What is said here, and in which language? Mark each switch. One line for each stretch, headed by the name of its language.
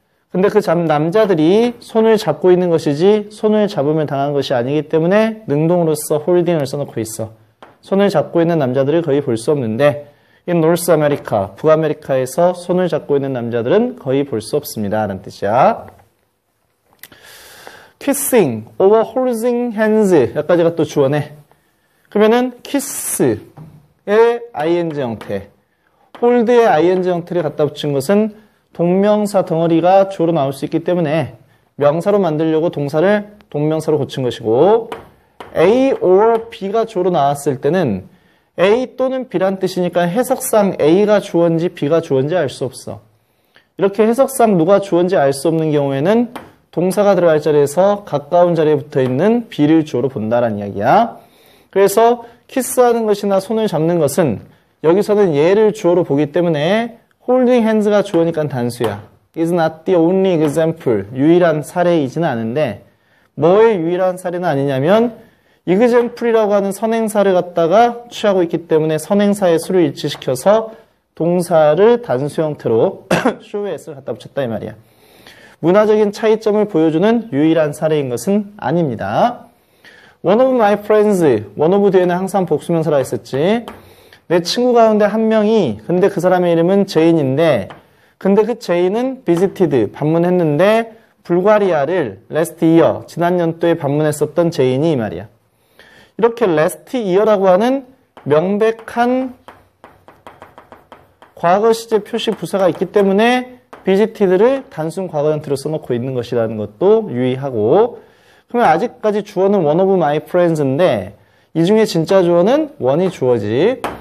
Korean: 근데 그 남자들이 손을 잡고 있는 것이지 손을 잡으면 당한 것이 아니기 때문에 능동으로서 holding을 써놓고 있어. 손을 잡고 있는 남자들을 거의 볼 수 없는데 in North America, 북아메리카에서 손을 잡고 있는 남자들은 거의 볼 수 없습니다 라는 뜻이야.
English: kissing, over holding hands
Korean: 여기까지가 또 주어네. 그러면은 kiss의 ing 형태, hold의 ing 형태를 갖다 붙인 것은 동명사 덩어리가 주어로 나올 수 있기 때문에 명사로 만들려고 동사를 동명사로 고친 것이고 A or B가 주어로 나왔을 때는 A 또는 B란 뜻이니까 해석상 A가 주어인지 B가 주어인지 알 수 없어. 이렇게 해석상 누가 주어인지 알 수 없는 경우에는 동사가 들어갈 자리에서 가까운 자리에 붙어있는 B를 주어로 본다라는 이야기야. 그래서 키스하는 것이나 손을 잡는 것은 여기서는 얘를 주어로 보기 때문에
English: holding hands
Korean: 가 주어니까 단수야.
English: is not the only example.
Korean: 유일한 사례이지는 않은데 뭐의 유일한 사례는 아니냐면 example이라고 하는 선행사를 갖다가 취하고 있기 때문에 선행사의 수를 일치시켜서 동사를 단수 형태로 show에 s를 갖다 붙였다 이 말이야. 문화적인 차이점을 보여주는 유일한 사례인 것은 아닙니다.
English: One of my friends, one of
Korean: 뒤에는 항상 복수명사라 했었지. 내 친구 가운데 한 명이, 근데 그 사람의 이름은 제인인데, 근데 그 제인은 visited, 방문했는데 불가리아를 last year, 지난 연도에 방문했었던 제인이 이 말이야. 이렇게
English: last year
Korean: 라고 하는 명백한 과거 시제 표시 부사가 있기 때문에 visited를 단순 과거 형태로 써놓고 있는 것이라는 것도 유의하고, 그러면 아직까지 주어는
English: one of my friends
Korean: 인데 이 중에 진짜 주어는 one이 주어지.